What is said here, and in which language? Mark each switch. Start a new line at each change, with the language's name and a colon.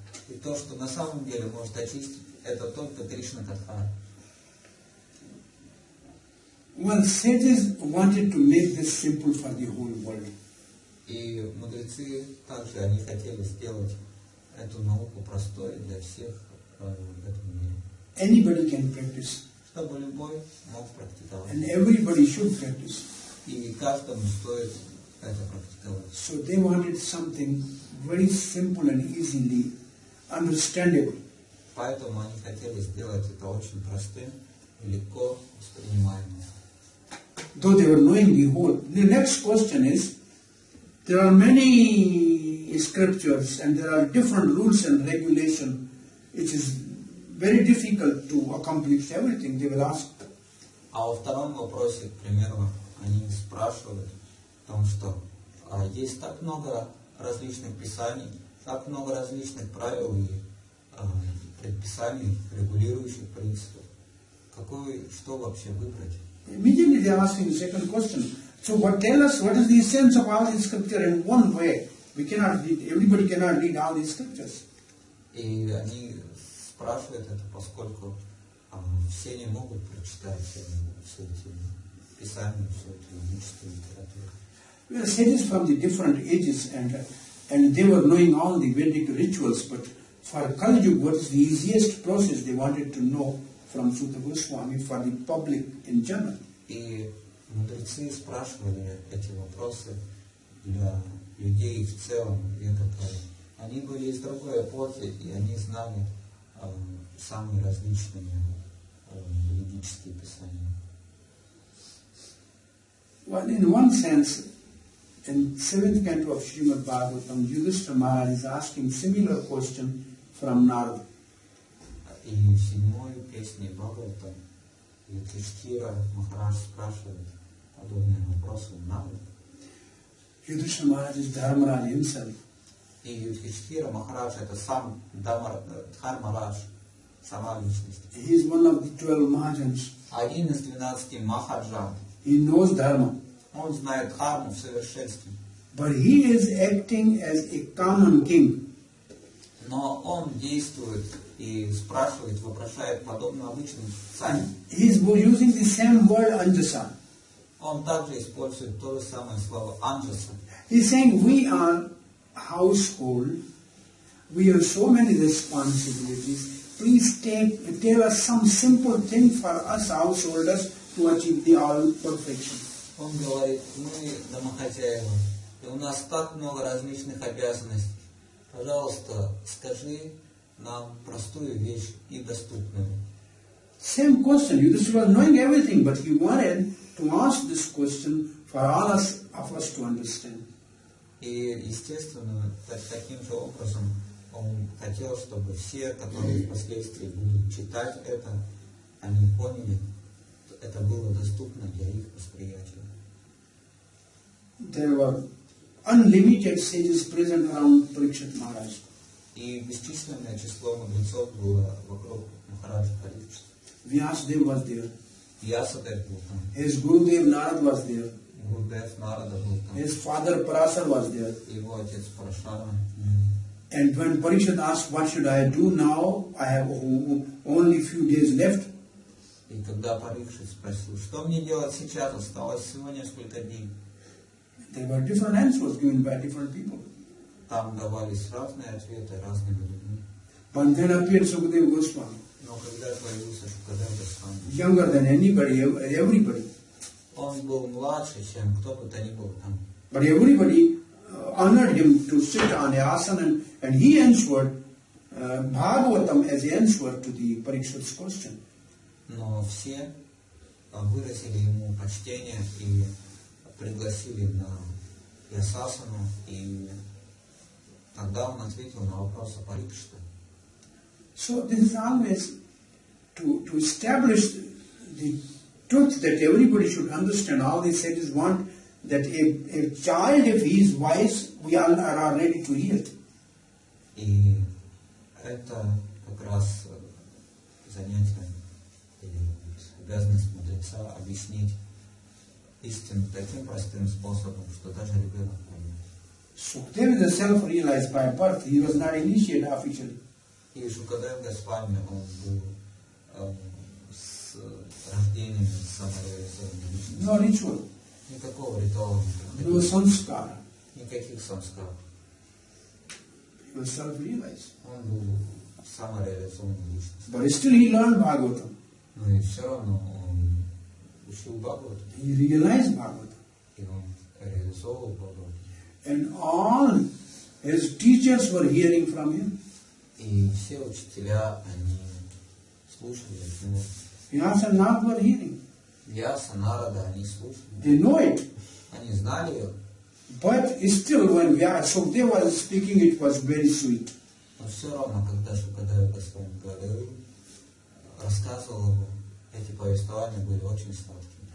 Russian: И то, что на самом деле может очистить, это только Кришна Катха.
English: Well, sages wanted to make this simple for the whole world.
Russian: И мудрецы также они хотели сделать эту науку простой для всех в этом мире.
English: Anybody can practice,
Russian: Чтобы любой мог практиковать.
English: and everybody should practice.
Russian: И каждому стоит это практиковать.
English: So they wanted something very simple and easily understandable.
Russian: Поэтому они хотели сделать это очень простым и легко воспринимаемым.
English: Though they were knowing the whole. The next question is, there are many scriptures and there are different rules and regulations. It is very difficult to accomplish everything. They will ask.
Russian: А во втором вопросе, к примеру, они спрашивают о том, что есть так много различных писаний, так много различных правил и предписаний, регулирующих принципов. Что вообще выбрать?
English: Immediately they are asking the second question. So tell us what is the essence of all these scripture in one way. We cannot read, everybody cannot read all these scriptures.
Russian: И они спрашивают это, поскольку все не могут прочитать все эти писания, всю эту ведическую литературу.
English: We are sages from the different ages and they were knowing all the Vedic rituals, but for Kali Yuga, what is the easiest process they wanted to know from Sutta Goswami for the public in general.
Russian: И мудрецы спрашивали эти вопросы для людей в целом века Кали. Они были из другой эпохи, и они знали самые различные ведические писания.
English: Well, in one sense, in 7th canto of Srimad Bhagavatam, Yudhishthira Maharaj is asking similar question from Narada.
Russian: И в 7-й песне Бхагавата Юдхиштхира Махарадж спрашивает подобные вопросы у Нарады.
English: Yudhishthira Maharaj is Dharmaraj himself.
Russian: И Юдхиштхира Махарадж это сам Дхармарадж, сама личность.
English: He is one of the 12 Mahajans.
Russian: Один из 12 Махаджан.
English: He knows Dharma.
Russian: Он знает Дхарму в совершенстве.
English: But he is acting as a common king.
Russian: Но он действует и спрашивает, вопрошает подобно обычным царям.
English: He is using the same word Anjasa.
Russian: Он также использует то же самое слово Анджаса.
English: He is saying we are household, we have so many responsibilities. Please tell us some simple thing for us householders to achieve the all perfection.
Russian: Он говорит, мы домохозяева, и у нас так много различных обязанностей. Пожалуйста, скажи нам простую вещь и доступную.
English: Same question. Yudhishthira was knowing everything, but he wanted to ask this question for all of us to understand.
Russian: И, естественно, таким же образом он хотел, чтобы все, которые впоследствии будут читать это, они поняли, это было доступно для их восприятия.
English: There were unlimited sages present around Parikshit Maharaj.
Russian: И бесчисленное число мудрецов было вокруг Махараджа Парикшита.
English: Vyasadeva was there.
Russian: Vyasadeva был там.
English: His Gurudev Narad was there.
Russian: Гурудев Нарада был там.
English: His father Parasar was there.
Russian: Его отец Парашара.
English: And when Parikshit asked, what should I do now? I have only few days left.
Russian: И когда Парикшит спросил, что мне делать сейчас, осталось всего несколько дней.
English: There were different answers given by different people.
Russian: Там давались разные ответы разными людьми.
English: But then appeared Sukadeva Goswami,
Russian: Но когда появился Шукадев Госвами,
English: younger than anybody, everybody.
Russian: он был младше, чем кто бы то ни был там.
English: But everybody honored him to sit on the asana, and he answered Bhagavatam as answer to the Parikshit's question.
Russian: Но все выразили ему почтение и пригласили на Ясасану, и тогда он ответил на вопросы Парикшита.
English: So this is always to establish the truth that everybody should understand. All these sages want that a child, if he is wise, we all are ready to hear.
Russian: И это как раз занятие или обязанность мудреца объяснить истину таким простым способом, что даже ребенок поймет.
English: Sukadeva is a self-realized by birth. He was not initiated officially.
Russian: И Шукадев Госвами, он был с рождением самореализованной личности.
English: No ritual,
Russian: Никакого ритуала не
English: no
Russian: проходило.
English: samskara.
Russian: Никаких самскар.
English: He was self-realized.
Russian: Он был самореализованной личностью.
English: But still he learned Bhagavatam.
Russian: Но и все равно он учил Бхагавату.
English: He realized Bhagavatam.
Russian: И он реализовывал Бхагавату.
English: And all his teachers were hearing from him.
Russian: И все учителя, они слушали от него.
English: Vyasa and Narada were hearing.
Russian: Вьяса, Нарада, они слушали.
English: They know it.
Russian: Они знали ее.
English: But still when Sukadeva was speaking, it was very sweet.
Russian: Но все равно, когда Шукадева Госвами говорил, рассказывал его, эти повествования были очень сладкими.